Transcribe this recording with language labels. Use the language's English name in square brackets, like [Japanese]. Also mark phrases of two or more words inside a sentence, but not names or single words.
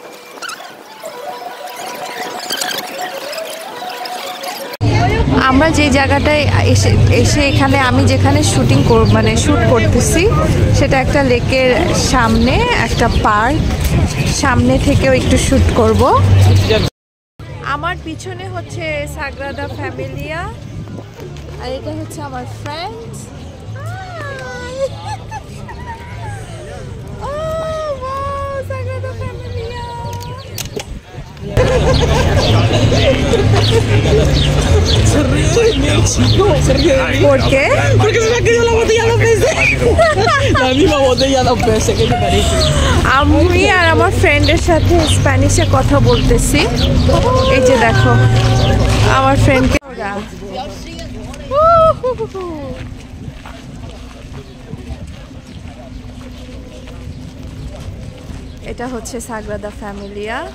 [Bangla] আমরা যে জায়গাটায় এসে এখানে আমি যেখানে শ্যুট করতেছি সেটা একটা লেকের সামনে, একটা পার্ক, সামনে থেকেও একটু শ্যুট করব। আমার পিছনে হচ্ছে সাগ্রাদা ফ্যামিলিয়া, আর এটা হচ্ছে আমার ফ্রেন্ড। [Spanish] Se ríe de mí. ¿Por qué? Porque se me ha caído la botella dos veces. La misma botella dos veces, ¿qué te parece? [Bangla] আমি আর আমার ফ্রেন্ডের সাথে স্প্যানিশে কথা বলতেছি। এই যে দেখো আমার ফ্রেন্ডকে। এটা হচ্ছে সাগ্রাদা ফ্যামিলিয়া।